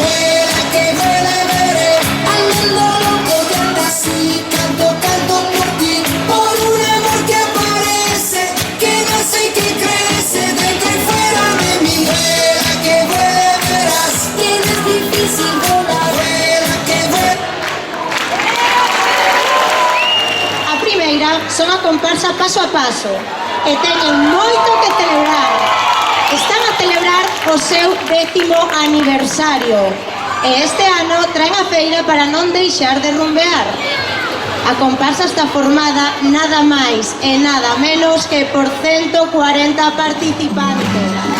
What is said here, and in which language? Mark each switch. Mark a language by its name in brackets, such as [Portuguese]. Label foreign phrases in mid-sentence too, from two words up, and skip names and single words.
[Spanish] Vuela, que vuele, al mundo loco y anda así, canto por ti, por un amor que aparece, que nace y que crece dentro y fuera de mí. Vuela, que vuele, verás que no es difícil volar. Vuela, que vuele. [Galician] A primeira son a comparsa paso a paso e teñen moito que celebrar. están a celebrar o seu 10º aniversario e este ano traen a feira para non deixar de rumbear. A comparsa está formada nada máis e nada menos que por 140 participantes.